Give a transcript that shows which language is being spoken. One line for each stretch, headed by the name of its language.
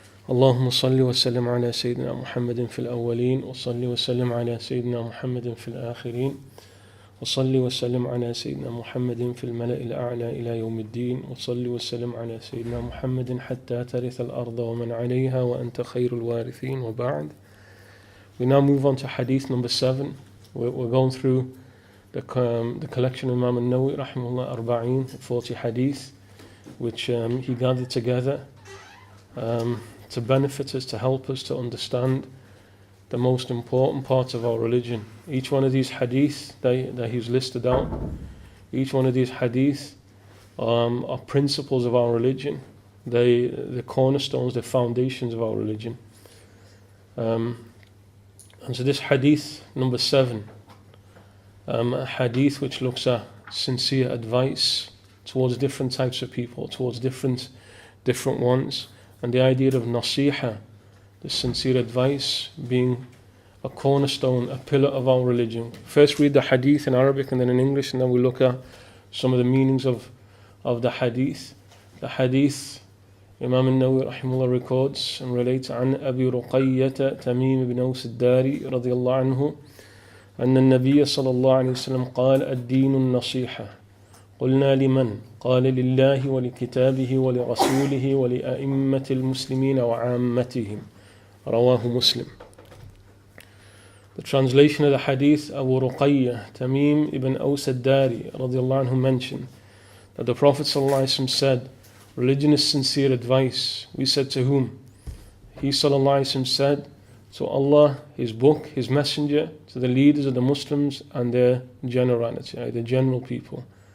Arabic: اللهم صل وسلم على سيدنا محمد في الأولين وصل وسلم على سيدنا محمد في الآخرين وصل وسلم على سيدنا محمد في الملأ الأعلى إلى يوم الدين وصل وسلم على سيدنا محمد حتى ترث الأرض ومن عليها وأنت خير الوارثين وبعد.
English: We now move on to Hadith number 7. We're going through the collection of Imam Nawawi rahimahullah Arba'een, 40 Hadith, which he gathered together to benefit us, to help us to understand the most important parts of our religion. Each one of these hadith that he's listed out, each one of these hadith are principles of our religion. The cornerstones, the foundations of our religion. And so this hadith number 7, a hadith which looks at sincere advice towards different types of people, towards different ones, and the idea of nasiha, the sincere advice, being a cornerstone, a pillar of our religion. First read the hadith in Arabic and then in English, and then we look at some of the meanings of the hadith. The hadith, Imam al-Nawawi rahimahullah records and relates
Arabic: عن أبي رقية تميم بن أوس الداري رضي الله عنه أن النبي صلى الله عليه وسلم قال الدين النصيحة قلنا لمن؟ قال لله ولكتابه ولرسوله ولأئمة المسلمين وعامتهم رواه مسلم.
English: The translation of the hadith, Abu Ruqayyah, Tamim ibn Aws al-Dari radiallahu anhu mentioned that the Prophet sallallahu alaihi wasallam said, religion is sincere advice. We said, to whom? He sallallahu alaihi wasallam said, to Allah, His book, His messenger, to the leaders of the Muslims and their generality, the general people.